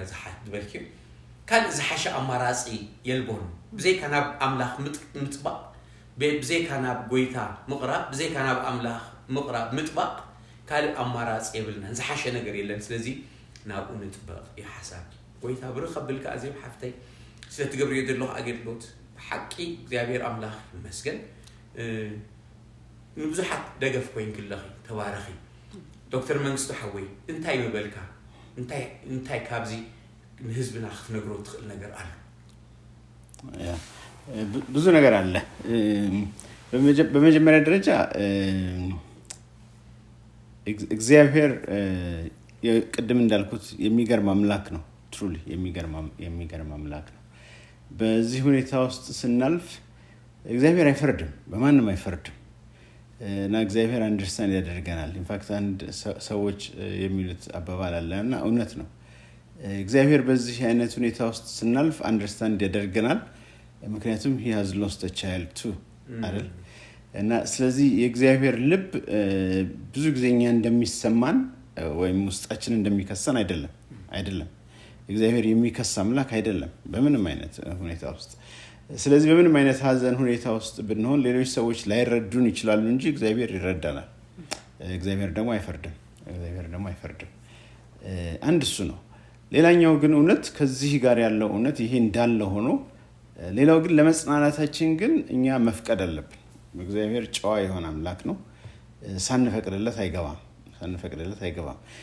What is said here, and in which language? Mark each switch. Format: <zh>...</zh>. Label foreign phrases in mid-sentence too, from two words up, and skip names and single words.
<ti>ዝሓት ድበልኪ ካልእ ዝሓሸ ኣማራፂ የልቦን ብዘይካ ናብ ኣምላኽ ምጥባቕ ብዘይካ ናብ ጎይታ ምቕራብ ብዘይካ ናብ ኣምላኽ ምቕራብ ምጥባቕ ካልእ ኣማራፂ የብልናን ዝሓሸ ነገር የለን ስለዚ ናብኡ ንጥበቕ ይሓሳብ ጎይታ ብርኽ ከብልካ ኣዝዮም ሓፍተይ ስለትገብርዮ ዘለኹ ኣገልግሎት ብሓቂ እግዚአብሔር ኣምላኽ ይመስገን ንብዙሓት ደገፍ ኮይንክለኺ ተባረኺ ዶክተር መንግስቱ ሓወይ እንታይ ይበልካ እንታይ ካብዚ ንህዝብና ክትነግሮ ትኽእል ነገር አለ</ti> <am>ብዙ ነገር አለ በመጀመሪያ ደረጃ እግዚአብሔር ቅድም እንዳልኩት የሚገርም አምላክ ነው ትሩሊ የሚገርም አምላክ ነው በዚህ ሁኔታ ውስጥ ስናልፍ እግዚአብሔር አይፈርድም በማንም አይፈርድም እና እግዚአብሔር አንደርስታንድ ያደርገናል ኢንፋክት አንድ ሰዎች የሚሉት አባባል አለና እውነት ነው እግዚአብሔር በዚህ አይነት ሁኔታ ውስጥ ስናልፍ አንደርስታንድ ያደርገናል ምክንያቱም</am> <en>he has lost a child</en> <am>too አይደል እና ስለዚህ የእግዚአብሔር ልብ ብዙ ጊዜኛ እንደሚሰማን ወይም ውስጣችን እንደሚከሰን አይደለም እግዚአብሔር የሚከስ አምላክ አይደለም በምንም አይነት ሁኔታ ውስጥ ስለዚህ በምንም አይነት ሀዘን ሁኔታ ውስጥ ብንሆን ሌሎች ሰዎች ላይረዱን ይችላሉ እንጂ እግዚአብሔር ይረዳናል። እግዚአብሔር ደግሞ አይፈርድም። አንድ እሱ ነው። ሌላኛው ግን እውነት ከዚህ ጋር ያለው እውነት ይሄ እንዳለ ሆኖ ሌላው ግን ለመጽናናታችን ግን እኛ መፍቀድ አለብን። እግዚአብሔር ጨዋ የሆነ አምላክ ነው። ሳንፈቅድለት አይገባም።</am>